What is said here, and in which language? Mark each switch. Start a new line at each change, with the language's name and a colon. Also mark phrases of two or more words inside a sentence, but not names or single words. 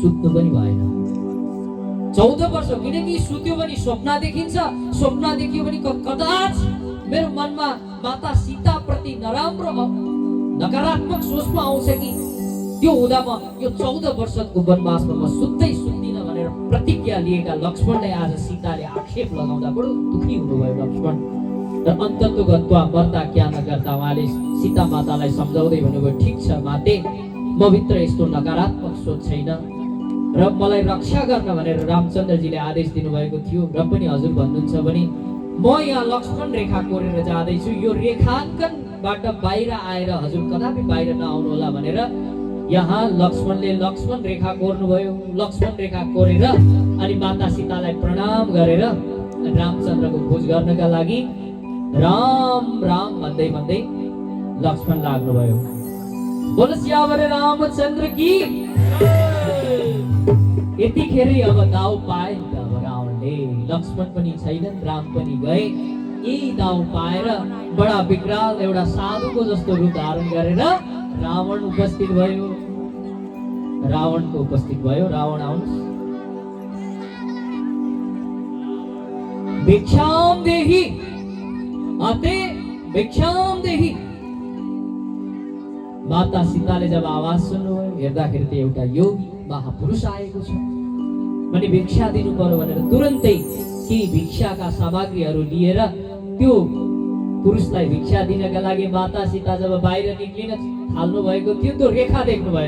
Nepali: सुत्नु पनि भएन 14 वर्ष, किनकि सुत्यो भने स्वप्न देखिन्छ, स्वप्न देखियो भने कदाच मेरो मनमा माता सीता प्रति नराम्रो नकारात्मक सोचमा आउँछ कि त्यो हुँदा म यो 14 वर्षको वनवासमा म सुत्दिनँ भनेर प्रतिज्ञा लिएका लक्ष्मणलाई आज सीताले आक्षेप लगाउँदा बडो दुखी हुनुभयो लक्ष्मण। र
Sanskrit: अन्ततो गत्वा
Nepali: मर्दा क्या नगर्दा उहाँले सीता मातालाई सम्झाउँदै भन्नुभयो, ठिक छ माते, म भित्र यस्तो नकारात्मक सोच छैन र मलाई रक्षा गर्न भनेर रामचन्द्रजीले आदेश दिनुभएको थियो। र पनि हजुर भन्नुहुन्छ भने म यहाँ लक्ष्मण रेखा कोरेर जाँदैछु, यो रेखाङ्कनबाट बाहिर आएर हजुर कदापि बाहिर नआउनु होला भनेर यहाँ लक्ष्मणले लक्ष्मण रेखा कोर्नुभयो। लक्ष्मण रेखा कोरेर अनि माता सीतालाई प्रणाम गरेर रामचन्द्रको खोज गर्नका लागि राम राम भन्दै भन्दै लक्ष्मण लाग्नुभयो।
Hindi: बोल सियावर रामचन्द्र की।
Nepali: यतिखेरै अब दाउ पाए अब रावणले, लक्ष्मण पनि छैनन्, राम पनि गए। यही दाउ पाएर बडा विकराल एउटा साधुको जस्तो रूप धारण गरेर रावण उपस्थित भयो। रावणको उपस्थित भयो। रावण आउनुहोस्।
Sanskrit: भिक्षाम देहि अते भिक्षाम देहि।
Nepali: माता सीताले जब आवाज सुन्नुभयो, हेर्दाखेरि त एउटा योगी महापुरुष आएको छ भने भिक्षा दिनु पर्यो भनेर तुरन्तै केही भिक्षाका सामग्रीहरू लिएर त्यो पुरुषलाई भिक्षा दिनका लागि माता सीता जब बाहिर निक्लिन थाल्नु भएको थियो, त्यो रेखा देख्नु भएछ।